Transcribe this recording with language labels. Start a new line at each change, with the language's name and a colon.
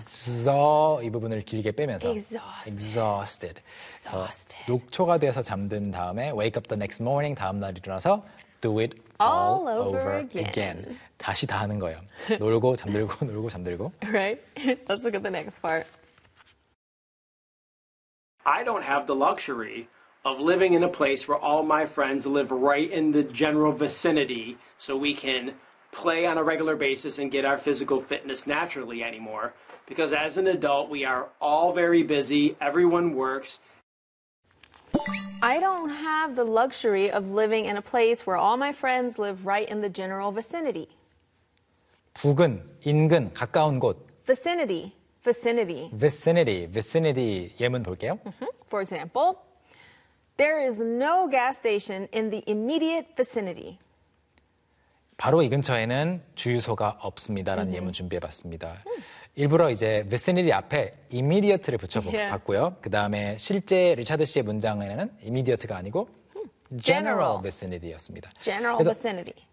English: Exhausted.
Korean: 이 부분을 길게 빼면서.
English: Exhausted. Exhausted.
Korean: 녹초가 돼서 잠든 다음에
English: wake up the next morning,
Korean: 다음날 일어나서
English: do it all over again.
Korean: 다시 다 하는 거예요. 놀고 잠들고 놀고 잠들고.
English: Right? Let's look at the next part. I don't have the luxury of living in a place where all my friends live right in the general vicinity so we can play on a regular basis and get our physical fitness naturally anymore because as an adult we are all very busy everyone works I don't have the luxury of living in a place where all my friends live right in the general vicinity
Korean: 부근 인근 가까운 곳
English: vicinity
Korean: 예문 볼게요
English: for example there is no gas station in the immediate vicinity
Korean: 바로 이 근처에는 주유소가 없습니다라는 예문 준비해봤습니다. 일부러 이제 vicinity 앞에 immediate를 붙여봤고요.
English: Yeah.
Korean: 그 다음에 실제 리차드 씨의 문장에는 immediate가 아니고 general vicinity였습니다.
English: General vicinity.